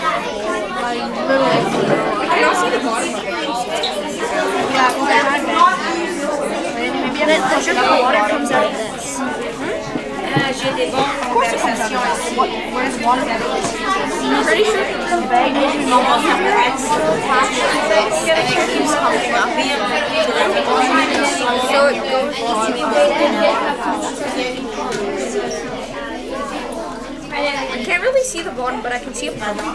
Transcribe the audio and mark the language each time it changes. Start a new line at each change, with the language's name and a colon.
English: I can also see the bottom of it. I'm sure the water comes out of this.
French: J'ai des bonnes conversations ici.
English: Where's water? I'm pretty sure it's the bag. And it keeps coming up. So it goes I can't really see the bottom, but I can see a bottom.